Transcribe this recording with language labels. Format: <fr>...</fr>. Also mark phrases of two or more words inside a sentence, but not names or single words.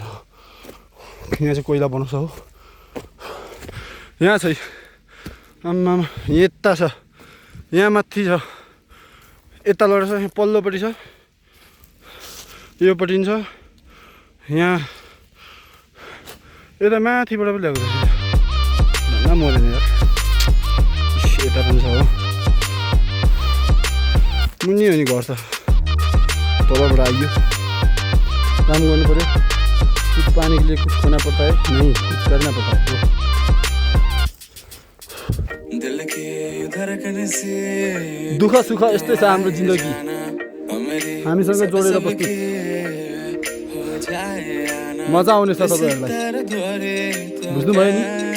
<ne>यहाँ चाहिँ कोइला बनाउँछ हो। यहाँ छ आम्मा, यता छ, यहाँ माथि छ, यता लडेछ, यहाँ पल्लोपट्टि छ, योपट्टि छ, यहाँ यता माथिबाट पनि ल्याएको छ। मरेन यार, यता पनि छ हो। मुनि हो नि घर त, तलबाट आइयो। काम गर्नु पऱ्यो,</ne> <hi>कुछ पानी के लिए कुछ खाना पड़ता है, नहीं कुछ करना पड़ता है।</hi> <ne>दुःख सुख यस्तै छ हाम्रो जिन्दगी, हामीसँग जोडेर बस्नु। मजा आउने छ तपाईँहरूलाई, बुझ्नुभयो नि।</ne>